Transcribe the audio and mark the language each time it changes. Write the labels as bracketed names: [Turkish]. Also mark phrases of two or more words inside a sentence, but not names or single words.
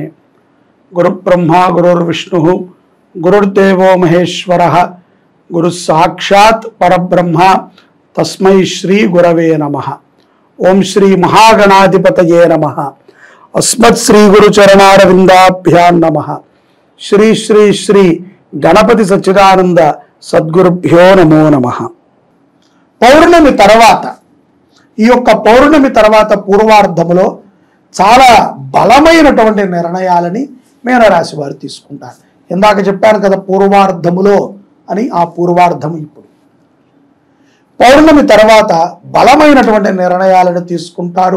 [Sanskrit] गुरुब्रह्मा गुरुर्विष्णुः गुरुर्देवो महेश्वरः गुरुस्साक्षात् परब्रह्मा तस्मै श्री गुरवे नमः। ओम श्री महागणाधिपतये नमः। अस्मत् श्री गुरुचरणारविंदाभ्यां नमः। श्री श्री श्री गणपति सच्चिदानंद सद्गुरुभ्यो नमो नमः। [Telugu] పౌర్ణమి తర్వాత ఈ యొక్క పౌర్ణమి తర్వాత పూర్వార్ధములో చాలా బలమైనటువంటి నిర్ణయాలని మీనరాశి వారు తీసుకుంటారు. ఇందాక చెప్పాను కదా పూర్వార్ధములో అని, ఆ పూర్వార్ధము ఇప్పుడు. పౌర్ణమి తర్వాత బలమైనటువంటి నిర్ణయాలను తీసుకుంటారు.